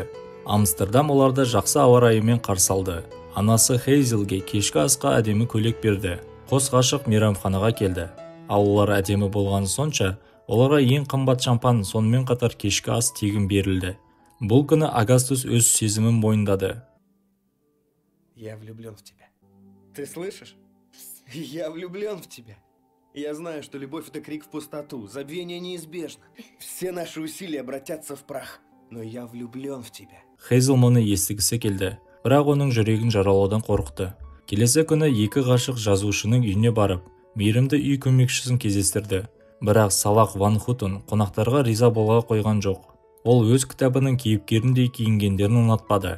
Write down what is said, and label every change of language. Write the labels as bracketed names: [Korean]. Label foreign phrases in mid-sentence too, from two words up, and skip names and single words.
[Kazakh] Амстердам оларды жақсы ауа райымен қарсы алды. Анасы Хейзелге кешкі асқа әдемі көйлек берді. Қос ғашық мейрамханаға келді. Ал олар әдемі болғаны сонша, оларға ең қымбат шампан, сонымен қатар кешкі ас тегін берілді. Бұл күні Агастус өз сезімін мойындады. [Russian] Я влюблен в тебя. Ты слышишь? Я влюблен в тебя. Я знаю, что любовь — это крик в пустоту, забвение неизбежно. Все наши усилия обратятся в прах. Но я влюблен в тебя. [Kazakh] Хейзел мұны естігісі келді, бірақ оның жүрегін жаралаудан қорықты. Келесі күні екі ғашық жазушының үйіне барып, мейірімді үй көмекшісін кездестірді. Бірақ Салах Ван Хутен қонақтарға риза болға қойған жоқ. Ол өз кітабының кейіпкеріндей киінгендерін ұнатпады.